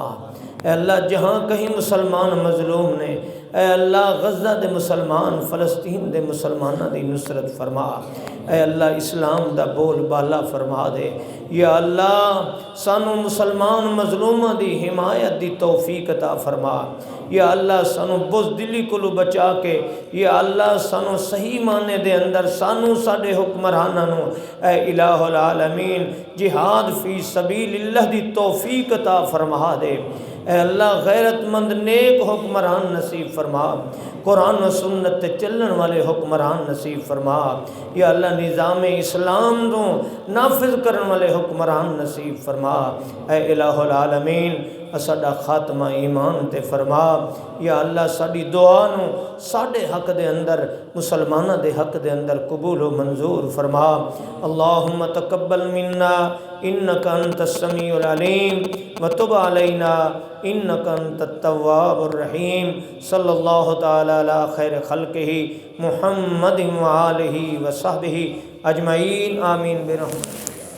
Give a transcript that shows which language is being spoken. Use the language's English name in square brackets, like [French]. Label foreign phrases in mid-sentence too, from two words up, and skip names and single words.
[Punjabi] اے اللہ جہاں کہیں مسلمان مظلوم نے اے اللہ غزہ دے مسلمان فلسطین دے مسلمانوں دی نصرت فرما۔ اے اللہ اسلام دا بول بالا فرما دے۔ یا اللہ سانو مسلمان مظلومہ دی حمایت دی توفیق عطا فرما۔ یا اللہ سانو بزدلی کولو بچا کے یا اللہ سانو صحیح معنی دے اندر سانو ساڈے حکمراناں نو اے [Arabic] الہ العالمین جہاد فی سبیل اللہ [Punjabi] دی توفیق عطا فرما دے۔ اے اللہ غیرت مند نیک حکمران نصیب فرما، قرآن و سنت تے چلن والے حکمران نصیب فرما، یا اللہ نظام اسلام نو نافذ کرن والے حکمران نصیب فرما، اے [Arabic] الہ العالمین [Punjabi] ساڈا خاتمہ ایمان تے فرما، یا اللہ ساڈی دعا نو ساڈے حق دے اندر مسلمانہ دے حق دے اندر قبول و منظور فرما۔ [Arabic] اللہم تقبل منا انکا انت السمیع العلیم وتب علینا انکا انت التواب الرحیم، صلی اللہ تعالی علی خیر خلقہ محمد وآلہ وصحبہ اجمعین، آمین برحمتہ۔